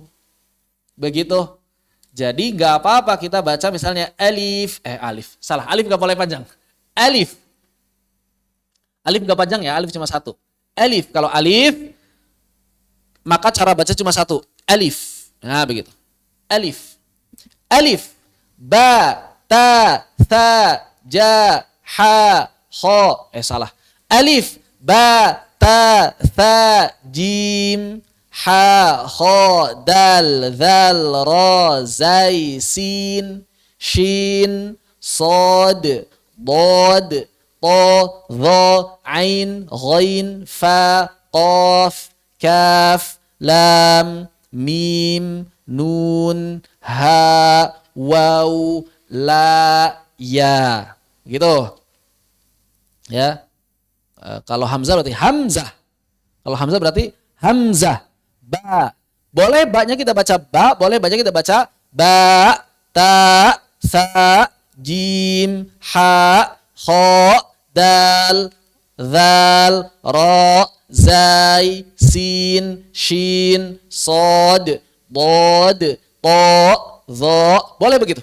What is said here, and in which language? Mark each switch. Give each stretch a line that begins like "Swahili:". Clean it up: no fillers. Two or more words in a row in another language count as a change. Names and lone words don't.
Indonesian: Begitu. Jadi nggak apa-apa kita baca misalnya alif nggak boleh panjang. Alif nggak panjang ya, alif cuma satu. Alif, kalau alif maka cara baca cuma satu, alif. Nah begitu.
Arabic: ألف باء تاء, ثاء جا حاء خاء.
Indonesian: Salah.
Arabic: ألف باء تاء, ثاء جيم حاء خاء, دال ذال راء, زاي سين شين صاد ضاد طاء ظاء عين غين فاء قاف كاف, لام ميم نون هاء واو لا,
Indonesian: ya. Gitu. Ya. Kalau hamzah berarti hamzah. Kalau hamzah berarti hamzah. Ba. Boleh ba-nya kita baca ba, boleh ba-nya kita baca ba,
Arabic: تاء ثاء جيم, حاء خاء, دال ذال راء, زاي سين شين, صاد ضاد طاء,
Indonesian: dha. Boleh begitu.